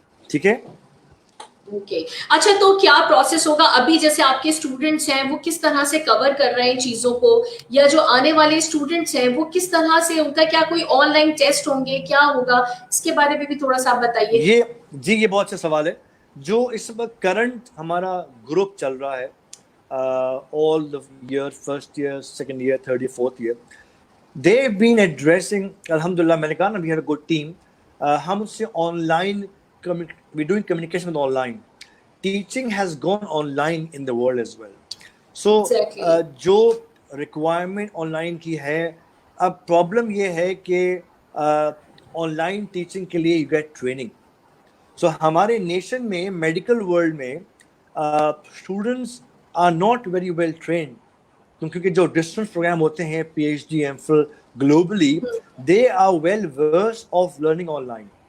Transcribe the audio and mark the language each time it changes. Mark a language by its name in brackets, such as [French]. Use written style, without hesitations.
[Urdu] ٹھیک ہے. اوکے, اچھا تو کیا پروسیس ہوگا ابھی, جیسے آپ کے اسٹوڈنٹس ہیں وہ کس طرح سے کور کر رہے ہیں چیزوں کو, یا جو آنے والے اسٹوڈنٹس ہیں وہ کس طرح سے, ان کا کیا کوئی آن لائن ٹیسٹ ہوں گے, کیا ہوگا, اس کے بارے میں بھی تھوڑا سا آپ بتائیے. یہ بہت اچھا سوال ہے. جو اس وقت کرنٹ ہمارا گروپ چل رہا ہے, [English] all the year, first year, second year, third year, fourth year, they've been addressing, alhamdulillah, [Urdu] میں نے کہا نا, [English] we have a good team. [Urdu] ہم اس سے on line, [English] we're doing communication with online. Teaching has gone online in the world as well. [Urdu] So جو requirement on line کی ہے, اب پرابلم یہ ہے کہ آن لائن ٹیچنگ کے لیے [English] you get training. So [Urdu] ہمارے نیشن میں, میڈیکل ورلڈ میں, [English] students are not very well trained, [Urdu] کیونکہ جو ڈسٹنس پروگرام ہوتے ہیں [English] PhD MPhil globally, they are well versed of learning online.